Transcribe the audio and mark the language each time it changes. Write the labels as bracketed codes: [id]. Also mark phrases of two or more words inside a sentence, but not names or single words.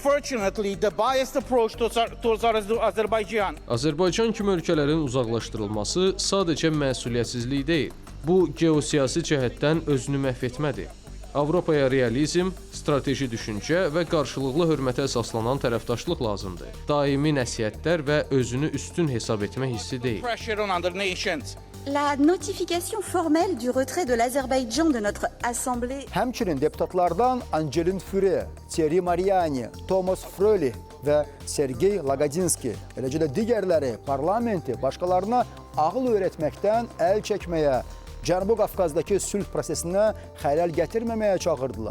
[az] Azərbaycan kimi ölkələrin uzaqlaşdırılması sadəcə məsuliyyətsizlik deyil. Bu, geosiyasi cəhətdən özünü məhv etmədir. Avropaya realizm, strateji düşüncə və qarşılıqlı hörmətə əsaslanan tərəfdaşlıq lazımdır. Daimi nəsihətlər və özünü üstün hesab etmə hissi deyil. [fr] La notification formelle du retrait de l'Azerbaïdjan de notre assemblée. [az] Həmçinin deputatlardan Angelin Füre, Thierry Mariani, Thomas Frölich və Sergey Lagodinski, eləcə də digərləri parlamenti başqalarına ağıl öyrətməkdən əl çəkməyə, Cənubi Qafqazdakı sülh prosesinə xələl gətirməməyə çağırdılar.